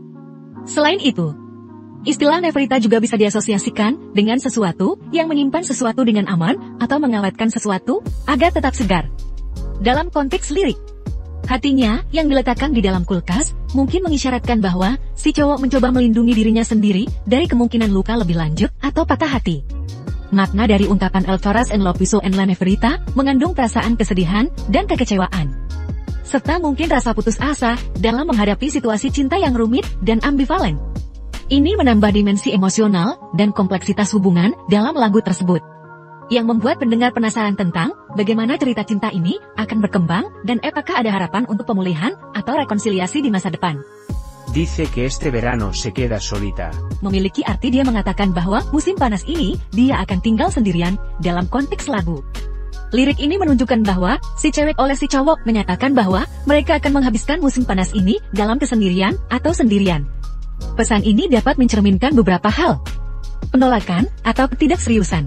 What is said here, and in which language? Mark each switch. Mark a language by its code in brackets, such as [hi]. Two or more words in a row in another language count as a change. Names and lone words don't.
[id] Selain itu, istilah neverita juga bisa diasosiasikan dengan sesuatu yang menyimpan sesuatu dengan aman atau mengawetkan sesuatu agar tetap segar. Dalam konteks lirik, hatinya yang diletakkan di dalam kulkas mungkin mengisyaratkan bahwa si cowok mencoba melindungi dirinya sendiri dari kemungkinan luka lebih lanjut atau patah hati. Makna dari ungkapan [es] El corazón lo puso en la neverita [id] mengandung perasaan kesedihan dan kekecewaan, serta mungkin rasa putus asa dalam menghadapi situasi cinta yang rumit dan ambivalen. Ini menambah dimensi emosional dan kompleksitas hubungan dalam lagu tersebut, yang membuat pendengar penasaran tentang bagaimana cerita cinta ini akan berkembang dan apakah ada harapan untuk pemulihan atau rekonsiliasi di masa depan. [es] Dice que este verano se queda solita. [id] Memiliki arti dia mengatakan bahwa musim panas ini dia akan tinggal sendirian dalam konteks lagu. Lirik ini menunjukkan bahwa si cewek oleh si cowok menyatakan bahwa mereka akan menghabiskan musim panas ini dalam kesendirian atau sendirian. Pesan ini dapat mencerminkan beberapa hal. Penolakan atau ketidakseriusan.